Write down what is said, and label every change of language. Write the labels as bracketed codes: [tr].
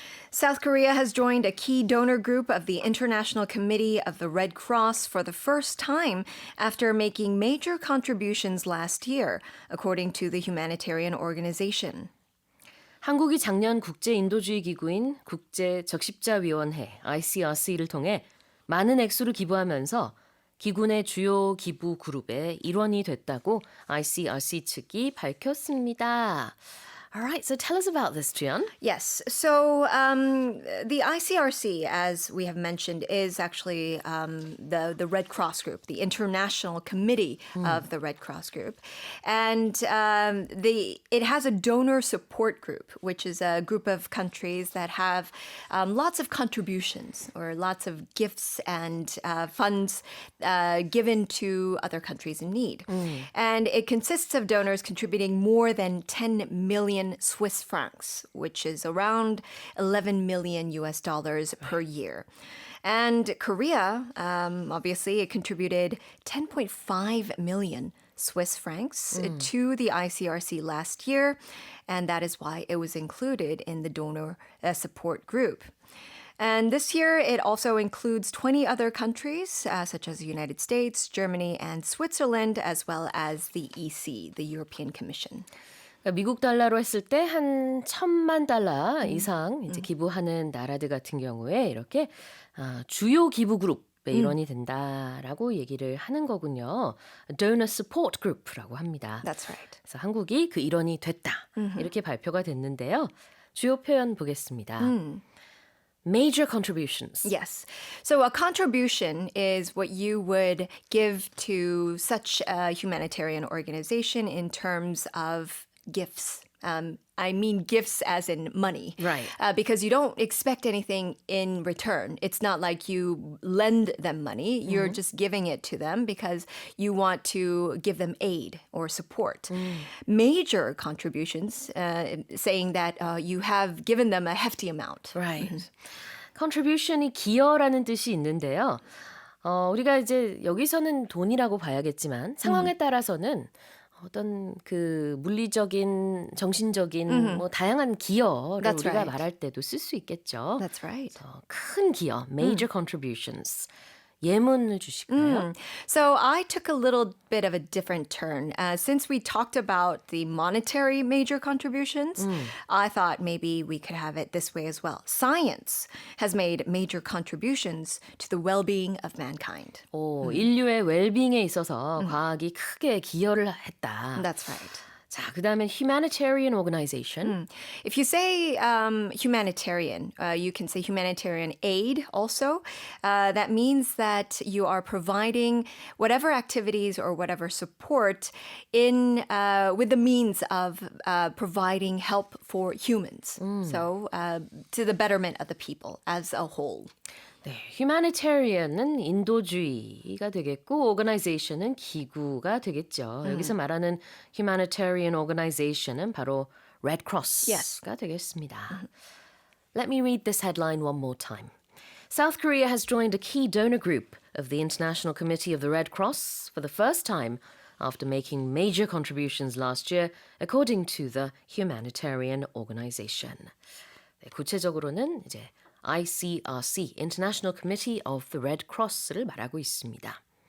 [en] South Korea has joined a key donor group of the International Committee of the Red Cross for the first time after making major contributions last year, according to the humanitarian organization. [ko] 한국이 작년 국제인도주의 기구인 국제적십자위원회 ICRC를 통해 많은 액수를 기부하면서 기구 내 주요 기부 그룹의 일원이 됐다고 ICRC 측이 밝혔습니다. [en] All right, so tell us about this, Jian. Yes. So the ICRC, as we have mentioned, is actually the Red Cross Group, the International Committee of the Red Cross Group. And it has a donor support group, which is a group of countries that have lots of contributions or lots of gifts and funds given to other countries in need. And it consists of donors contributing more than 10 million Swiss francs, which is around 11 million US dollars per year. And Korea, obviously, it contributed 10.5 million Swiss francs to the ICRC last year, and that is why it was included in the donor support group. And this year, it also includes 20 other countries, such as the United States, Germany, and Switzerland, as well as the EC, the European Commission. [ko] 그러니까 미국 달러로 했을 때 한 1,000만 달러 이상 이제 기부하는 나라들 같은 경우에 이렇게 주요 기부 그룹의 일원이 된다라고 얘기를 하는 거군요. Donor Support Group라고 합니다. [en] That's right. [ko] 그래서 한국이 그 일원이 됐다. 이렇게 발표가 됐는데요. 주요 표현 보겠습니다. Major contributions. [en] Yes. So a contribution is what you would give to such a humanitarian organization in terms of gifts. I mean gifts as in money. Right. Because you don't expect anything in return. It's not like you lend them money. You're just giving it to them because you want to give them aid or support. Major contributions, saying that you have given them a hefty amount. Right. [ko] Contribution이 기여라는 뜻이 있는데요. 우리가 이제 여기서는 돈이라고 봐야겠지만 상황에 따라서는 어떤 그 물리적인, 정신적인 뭐 다양한 기여를 [en] That's [ko] 우리가 [en] right. [ko] 말할 때도 쓸 수 있겠죠. [en] That's right. [ko] 큰 기여, major contributions. 예문을 주실까요? [en] So I took a little bit of a different turn. Since we talked about the monetary major contributions, I thought maybe we could have it this way as well. Science has made major contributions to the well-being of mankind. [ko] 인류의 웰빙에 있어서 과학이 크게 기여를 했다. [en] That's right. [ko] 자, 그다음에 humanitarian organization. [en] If you say humanitarian, you can say humanitarian aid also. That means that you are providing whatever activities or whatever support in with the means of providing help for humans. So to the betterment of the people as a whole. [ko] 네, humanitarian은 인도주의가 되겠고 organization은 기구가 되겠죠. 여기서 말하는 humanitarian organization은 바로 Red Cross가 되겠습니다. [en] Let me read this headline one more time. South Korea has joined a key donor group of the International Committee of the Red Cross for the first time after making major contributions last year, according to the humanitarian organization. [ko] 네, 구체적으로는 이제 ICRC, International Committee of the Red Cross를 말하고 있습니다.